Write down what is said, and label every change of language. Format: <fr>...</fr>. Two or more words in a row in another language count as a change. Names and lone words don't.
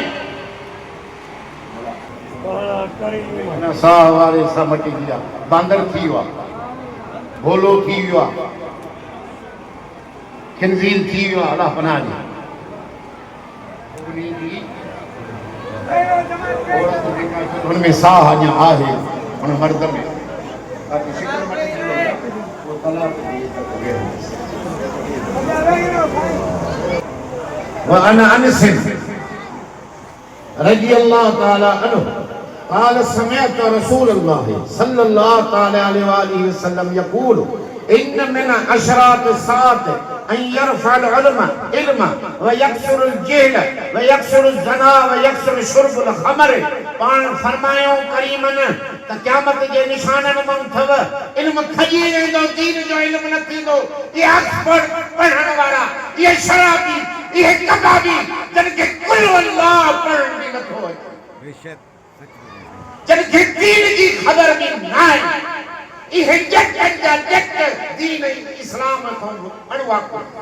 <sd>आहे साह वारे सां मटिजी विया बांदर थी वियो आहे भोलो थी वियो आहे खिंज़ीर थी वियो आहे अलाह पनाह ॾे औरत जेका हुनमें साह अञा आहे हुन मर्द में बाक़ी शिकिल मटिजी वई आहे वो तलाक जी इज़त वेंदी</sd> <ar>وأنا أنس رضي الله تعالى عنه قال سمعت رسول الله صلى الله تعالى عليه وآله وسلم يقول إن من أشراط الساعة أن يرفع العلم علما ويكسر الجهل ويكسر الزنا ويكسر شرب الخمر</ar> <sd>पाण फरमायो करीमन त क़यामत जे निशाननि मां अथव इल्म खजी वेंदो दीन जो इल्म न थींदो ये एक्सपर्ट पढ़ण वारा ये शराबी ये कबाबी जिनखे कुल अल्लाह पढ़ण बि नथो अचे जिनखे दीन जी ख़बर बि न आहे इहे जटनि जा जट दीन इस्लाम खां अणवाक</sd>